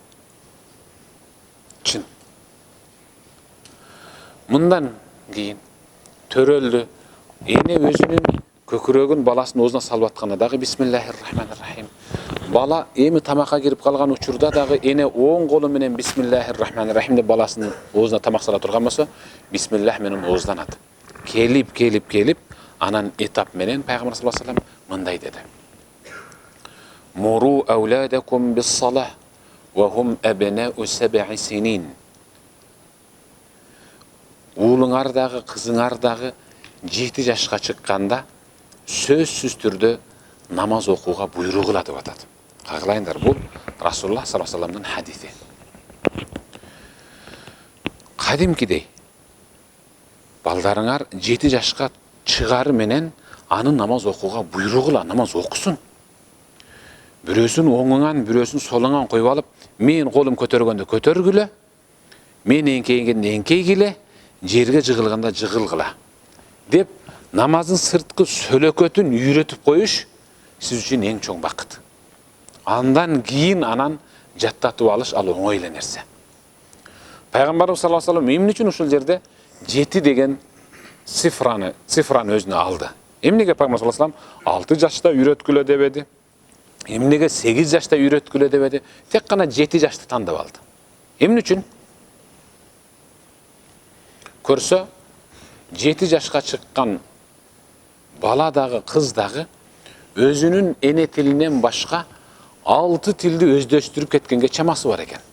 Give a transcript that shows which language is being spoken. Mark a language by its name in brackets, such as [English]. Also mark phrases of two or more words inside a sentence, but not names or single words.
[Kyrgyz] Чын. Мындан кийин төрөлдү, эне өзүнүн көкүрөгүн баласынын оозуна салып атканда дагы [Arabic] بسم الله الرحمن الرحيم. [Kyrgyz] Бала эми тамакка кирип калган учурда дагы эне оң колу менен [Arabic] بسم الله الرحمن الرحيم [Kyrgyz] деп баласынын оозуна тамак сала турган болсо, Бисмиллах менен оозданат. Келип, анан этап менен пайгамбар [Arabic] صلى الله عليه وسلم [Kyrgyz] мындай деди. [Arabic] مروا أولادكم بالصلاة وهم أبناء 7 سنين. [Kyrgyz] Уулуңар дагы, кызыңар дагы 7 жашка чыкканда сөзсүз түрдө намаз окууга буйрук кыла деп атат. Кагылайындар, бул Расулуллах [Arabic] صلى الله عليه وسلم [Kyrgyz] хадиси. Кадимкидей балдарыңар 7 жашка чыгары менен аны намаз окууга буйрук кыла, намаз окусун. Бирөөсүн оңуңан, бирөөсүн солуңан коюп алып, мен колум көтөргөндө көтөргүлө, мен эңкейгенде эңкейгиле, жерге жыгылганда жыгылгыла деп намаздын сырткы сөлөкөтүн үйрөтүп коюш сиз үчүн эң чоң бакыт. Андан кийин анан жаттатып алыш ал оңой эле нерсе. Пайгамбарыбыз [Arabic] صلى الله عليه وسلم [Kyrgyz] эмне үчүн ушул жерде 7 деген цифраны өзүнө алды? Эмнеге пайгамбар [Arabic] صلى الله عليه وسلم [Kyrgyz] 6 жашта үйрөткүлө дебеди? Эмнеге 8 жашта үйрөткүлө дебеди? Тек гана 7 жашты тандап алды. Эмне үчүн? Көрсө 7 жашка чыккан бала дагы, кыз дагы өзүнүн эне тилинен башка 6 тилди өздөштүрүп кеткенге чамасы бар экен.